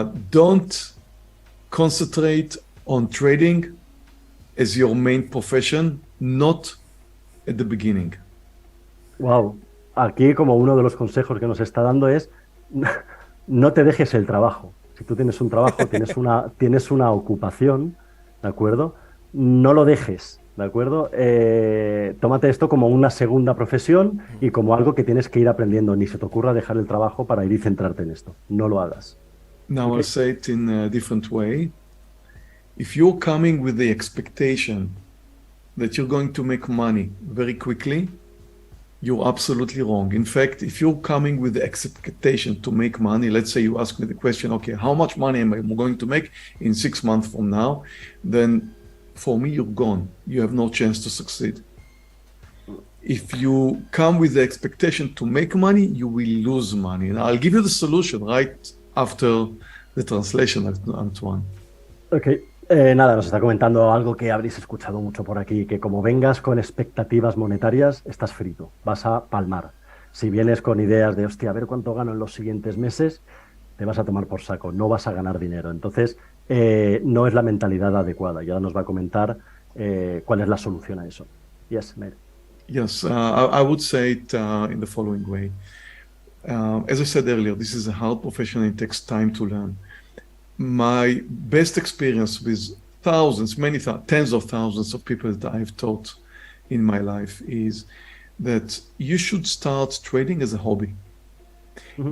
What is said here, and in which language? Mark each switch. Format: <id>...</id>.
<en>Don't concentrate on trading as your main profession, not at the beginning.</en> <es>Wow, aquí como uno de los consejos que nos está dando es no te dejes el trabajo. Si tú tienes un trabajo, tienes una ocupación, ¿de acuerdo? No lo dejes, ¿de acuerdo? Tómate esto como una segunda profesión y como algo que tienes que ir aprendiendo. Ni se te ocurra dejar el trabajo para ir y centrarte en esto. No lo hagas.</es> <en>Now Okay. I'll say it in a different way. If you're coming with the expectation that you're going to make money very quickly, you're absolutely wrong. In fact, if you're coming with the expectation to make money, let's say you ask me the question, okay, how much money am I going to make in 6 months from now? Then for me, you're gone. You have no chance to succeed. If you come with the expectation to make money, you will lose money. And I'll give you the solution right after the translation, Antoine. Ok.</en> <es>Nada, nos está comentando algo que habréis escuchado mucho por aquí, que como vengas con expectativas monetarias, estás frito, vas a palmar. Si vienes con ideas de, hostia, a ver cuánto gano en los siguientes meses, te vas a tomar por saco, no vas a ganar dinero. Entonces, no es la mentalidad adecuada. Y ahora nos va a comentar cuál es la solución a eso.</es> <en>Yes, Mary. Yes, I would say it in the following way. As I said earlier, this is a hard profession and it takes time to learn. My best experience with thousands, tens of thousands of people that I've taught in my life is that you should start trading as a hobby. Mm-hmm.</en>